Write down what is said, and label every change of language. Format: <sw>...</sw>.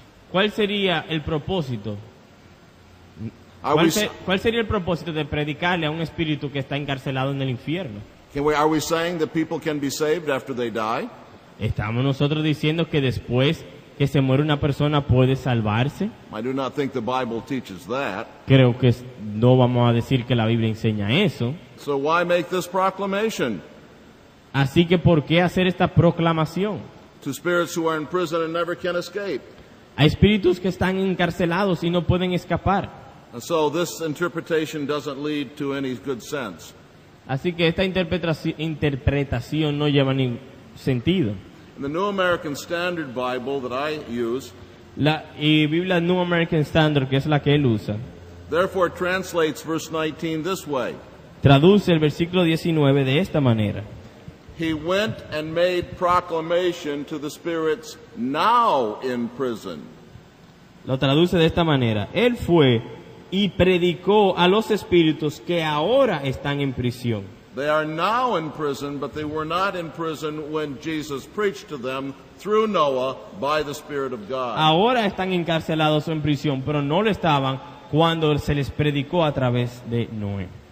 <es>¿Cuál sería el propósito? ¿Cuál sería el propósito de predicarle a un espíritu que está encarcelado en el infierno?</es> <en>Are we saying that people can be saved after they die?</en> <es>¿Estamos nosotros diciendo que después que se muere una persona puede salvarse?</es> <en>I do not think the Bible teaches that.</en> <es>Creo que no vamos a decir que la Biblia enseña eso.</es> <en>So why make this proclamation?</en> <es>Así que ¿por qué hacer esta proclamación?</es> <en>To spirits who are in prison and never can escape.</en> <es>Hay espíritus que están encarcelados y no pueden escapar.</es> <en>And so this interpretation doesn't lead to any good sense.</en> <es>Así que esta interpretación no lleva ningún sentido.</es> <en>In the New American Standard Bible that I use,</en> <es>la Biblia New American Standard, que es la que él usa,</es> <en>therefore translates verse 19 this way.</en> <es>Traduce el versículo 19 de esta manera.</es> <en>He went and made proclamation to the spirits now in prison.</en> <es>Lo traduce de esta manera. Él fue y predicó a los espíritus que ahora están en prisión.</es> <en>They are now in prison, but they were not in prison when Jesus preached to them through Noah by the Spirit of God.</en> <es>Ahora están encarcelados o en prisión, pero no lo estaban cuando se les predicó a través de Noé.</es>